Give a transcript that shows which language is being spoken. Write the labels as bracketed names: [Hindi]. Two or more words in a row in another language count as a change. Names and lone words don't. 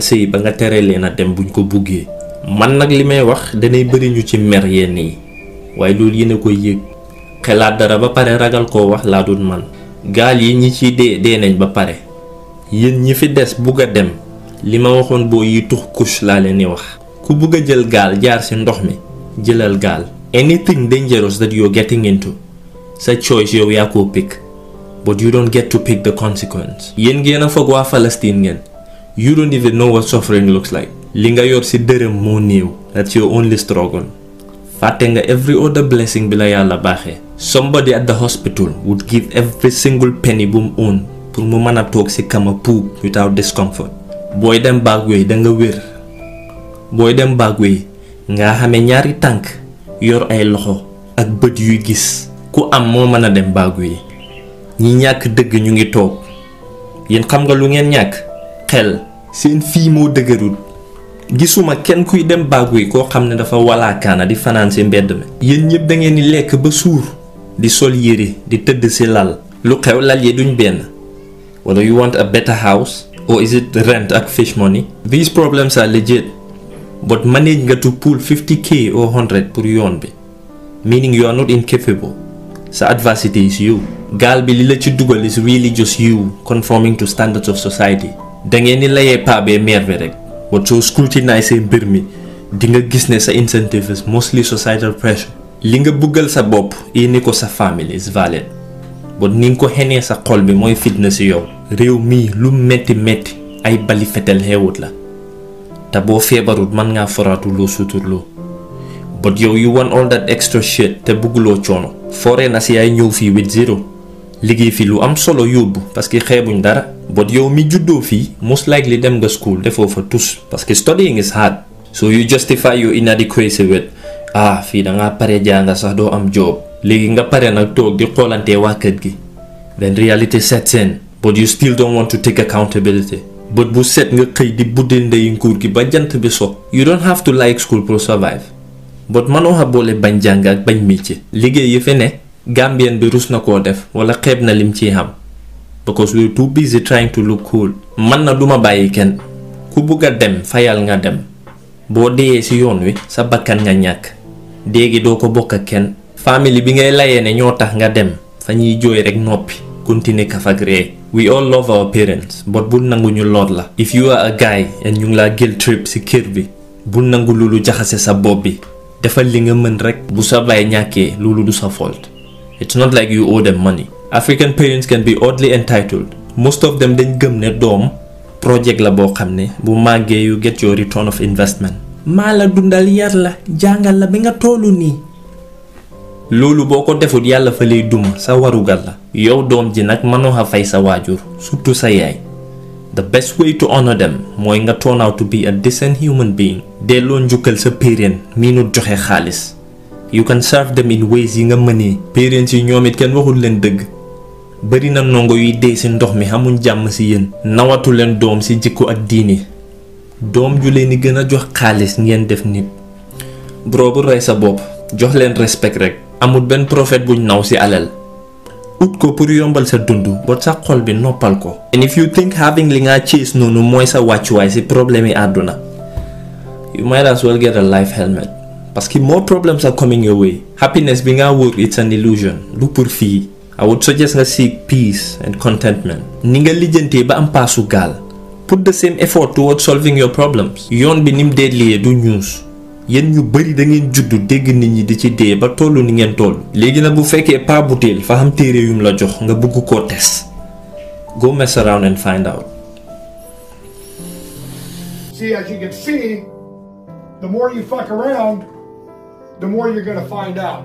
[Wolof] say ba nga tere leen a dem buñ ko buggee man nag li may wax danay bëri ñu ci mer yenn yi waaye loolu yéen a koy yëg xelaat dara ba pare ragal koo wax laa doon man gaal yi ñi ciy dee nañ ba pare yéen ñi fi des bugg a dem li ma waxoon boo yi tux couche laa leen di wax ku bugg a jël gaal jaar ci ndox mi jëlal gaal. [English] Anything dangerous that you're getting into, it's a choice you have to pick, but you don't get to pick the consequence. [Wolof] Yen ngeen foog waa Palestine ngeen, [English] you don't even know what suffering looks like. [Wolof] Li nga yor ci dërëm moo néew, [English] that's your only struggle. [Wolof] Fàtte nga [English] every other blessing [Wolof] bi la Yàlla baaxee. [English] Somebody at the hospital would give every single penny [Wolof] bu mu own pour mu mën a toog ci kama [English] poop without discomfort. [Wolof] Booy dem Bagway da nga wér. Booy dem Bagway nga xamee ñaari tànk. Yor ay loxo ak bët yuy gis ku am moo mën a dem baagu yi ñi ñàkk dëgg ñu ngi toog yéen xam nga lu ngeen ñàkk xel seen fii moo dëgërul gisuma kenn kuy dem baagu yi koo xam ne dafa walaakaana di fanaan ci mbedd mi yéen ñëpp da ngeen di lekk ba suur di sol yére di tëdd ci lal lu xew lal yi duñ benn wala [English] you want a better house or is it rent [Wolof] ak [English] fish money these problems are legit. But manage nga to pull 50k or 100 [Wolof] pour yoon bi [English] meaning you are not incapable sa adversity is you [Wolof] gaal bi li la ci dugal [English] is really just you conforming to standards of society [Wolof] da ngeen ni layee paa bee meer bi rek [English] but soo scrutinize mbir mi [Wolof] di nga gis ne [English] sa incentive is mostly societal pressure. [Wolof] li nga buggal sa bopp ni ko sa family [English] is valid [Wolof] but ni nga ko xenee sa xol bi mooy fitna si yow. réew mii lu metti ay bali fetel xewut la te boo feebarut man ngaa foraatu loo suturloo but yow [English] you want all that extra shit [Wolof] te bugguloo coono. fooree na si yaay ñëw fii [English] with zero [Wolof] liggéey fi lu am solo yóbbu parce que xeebuñ dara but yow mi juddoo fii [English] most likely [Wolof] dem nga school defoo fa tus [French] parce que [English] studying is hard. [Wolof] so you justify your inadequacy with fii dangaa pare jànga sax doo am job léegi nga pare nag toog di xoolantee waa kër gi. [English] then reality sets in but you still don't want to take accountability. [Wolof] but bu set nga xëy di buddee ndeyi nguur gi ba jant bi so. [English] you don't have to like school pour survive but [Wolof] manoo xa boole bañ jàng ak bañ métier. liggéey yi fi ne Gambian bi rus na koo def wala xeeb na lim ciy xam [English] because we're too busy trying to look cool. [Wolof] man na duma bàyyi kenn ku bugg a dem fayal nga dem boo deyee ci yoon wi sa bakkan nga ñàkk déegi doo ko bokk ak kenn. family bi ngay layee ne ñoo tax nga dem fa ñuy jooy rek noppi continuer kaf ak ree. [English] we all love our parents but [Wolof] bul nangu ñu loot la. [English] if you are a guy and [Wolof] ñu ngi laa [English] guilt trip [Wolof] ci kër bi bul nangu loolu jaxase sa bopp bi defal li nga mën rek. bu sa baay ñàkkee loolu du sa fault. [English] it's not like you owe them money. African parents can be oddly entitled. [Wolof] most of them dañ gëm ne doom project la boo xam ne bu màggee [English] you get your return of investment. [Wolof] maa la dundal yar la jàngal la bi nga tollu nii. loolu boo ko defut yàlla fa lay duma sa warugal la. yow doom ji nag mënoo xa fay sa waajur surtout sa yaay. [English] the best way to honor them [Wolof] mooy nga [English] turn out to be a decent human being. [Wolof] delloo njukkal sa parent miinut joxe xaalis. [English] you can serve them in ways [Wolof] yi nga mënee. parents yi ñoom it kenn waxul leen dëgg. bari na ndongo yuy dee ci ndox mi xamuñ jàmm ci yéen. nawatu leen doom ci jikko ak diini. doom ju leen di gën a jox xaalis ngeen def nit. bro bu rey sa bopp jox leen respect rek. amul benn prophète buñ naw ci alal. ut ko pour yombal sa dund bot sa xol bi noppal ko. [English] and if you think having [Wolof] li nga chase noonu mooy sa wàccuwaay ci problème yi àdduna [English] you might as well get a life helmet. [French] parce que [English] more problems are coming your way. happiness [Wolof] bi nga wër [English] it's an illusion [Wolof] lu pour fii. [English] I would suggest nga seek peace and contentment. [Wolof] ni nga lijjantee ba am paasu gaal. [English] put the same effort towards solving your problems. [Wolof] yoon bi nim dee liyee du news. yéen ñu bari da ngeen juddu dégg nit ñi di ci dee ba tollu ni ngeen toll. léegi nag bu fekkee pa butéel fa xam téere yum la jox nga bëgg koo test. [English] go mess around and find out. See, as you can see, the more you fuck around, the more you're gonna find out.